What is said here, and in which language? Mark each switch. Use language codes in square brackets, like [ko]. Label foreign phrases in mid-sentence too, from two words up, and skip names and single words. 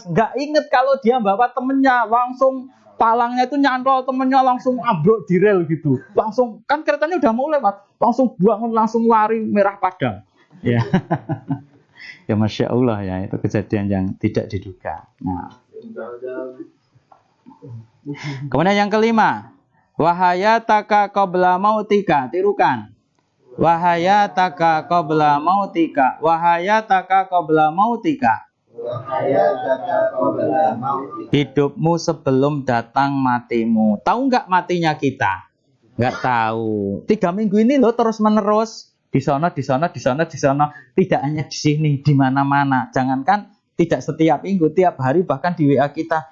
[id] Nggak inget kalau dia bawa temennya, langsung palangnya itu nyantol temennya langsung ambruk di rel gitu. Langsung kan keretanya udah mau lewat, langsung bangun, langsung lari merah padam. Ya, ya [ar] ما شاء الله [id] ya, itu kejadian yang tidak diduga. Nah, kemudian yang kelima, [ar] وحياتك قبل موتك, tirukan. وحياتك قبل موتك، وحياتك قبل موتك. [id] Hidupmu sebelum datang matimu. Tahu nggak matinya kita? Nggak tahu. 3 minggu ini loh terus menerus di sana. Tidak hanya di sini, di mana-mana. Jangankan tidak setiap minggu, tiap hari bahkan di WA kita.